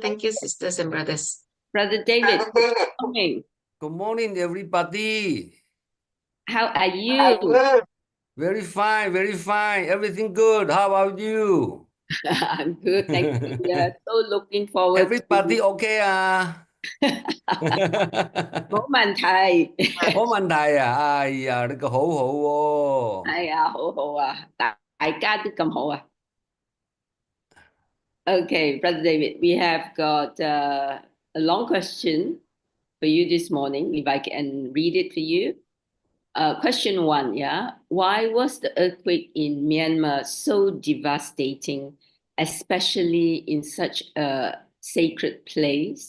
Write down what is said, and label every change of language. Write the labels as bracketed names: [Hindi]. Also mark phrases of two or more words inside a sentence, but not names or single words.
[English] Thank you, sisters and brothers. Brother David, good morning. Good morning, everybody. How are you? Very fine, very fine. Everything good. How about you? I'm good. Thank you. We are so looking forward Everybody to [Cantonese] okay 啊？冇問題。冇問題啊！哎呀，你個好好喎。哎呀，好好啊，大家都咁好啊。 [English] Okay, Brother David, we have got a long question for you this morning, if I can read it for you. Question one, yeah. Why was the earthquake in Myanmar so devastating, especially in such a sacred place?